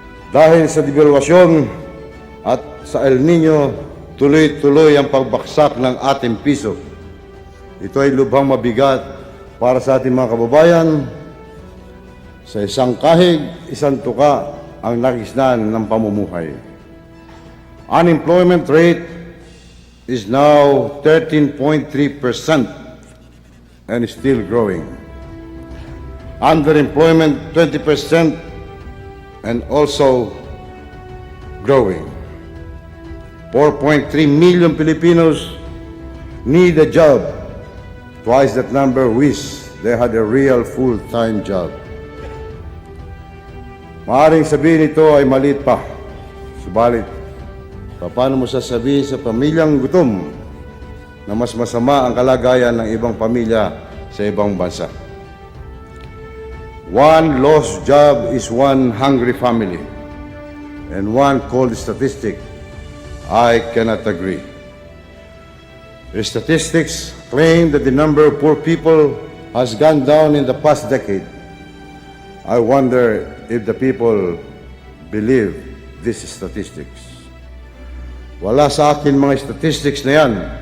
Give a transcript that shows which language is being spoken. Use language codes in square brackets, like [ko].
[tl] Dahil sa devaluasyon at sa El Nino, tuloy-tuloy ang pagbaksak ng ating piso. Ito ay lubhang mabigat para sa ating mga kababayan. Sa isang kahig, isang tuka ang nakisnan ng pamumuhay. [en] Unemployment rate is now 13.3% and is still growing. Underemployment 20% and also growing. 4.3 million Filipinos need a job. Twice that number wish they had a real full-time job. Maaaring sabihin ito ay maliit pa. Subalit, paano mo sasabihin sa pamilyang gutom na mas masama ang kalagayan ng ibang pamilya sa ibang bansa? One lost job is one hungry family, and one cold statistic I cannot agree. The statistics claim that the number of poor people has gone down in the past decade. I wonder if the people believe these statistics. [tl] Wala sa akin mga statistics na yan.